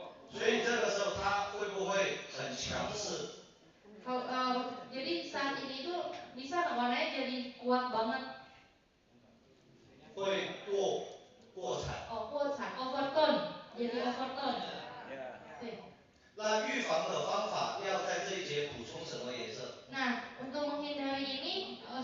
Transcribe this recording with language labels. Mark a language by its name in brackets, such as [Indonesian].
[Chinese] 所以这个时候它会不会很强势？ [Indonesian] Jadi saat ini tuh bisa nggak warnanya jadi kuat banget? [Chinese] 会过彩。 [Indonesian] 过彩 overtone, jadi overtone. 对。 [Chinese] 那预防的方法要在这一节补充什么颜色？ [Indonesian] Nah, untuk menghindari ini